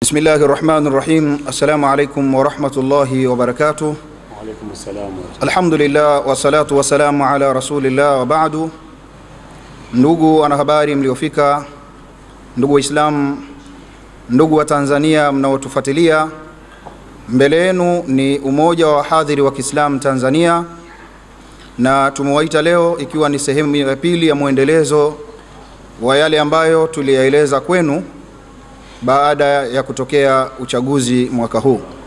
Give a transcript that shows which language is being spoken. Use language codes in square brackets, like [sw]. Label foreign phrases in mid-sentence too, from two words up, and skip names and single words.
[ar] بسم الله الرحمن الرحيم. السلام عليكم ورحمة الله وبركاته. وعليكم السلام. الحمد لله والصلاة والسلام على رسول الله وبعد. [sw] Ndugu wanahabari mliofika, ndugu Waislamu, ndugu wa Tanzania mnaotufuatilia, mbele yenu ni umoja wa wahadhiri wa Kiislamu Tanzania, na tumewaita leo ikiwa ni sehemu ya pili ya muendelezo wa yale ambayo tuliyaeleza kwenu baada ya kutokea uchaguzi mwaka huu.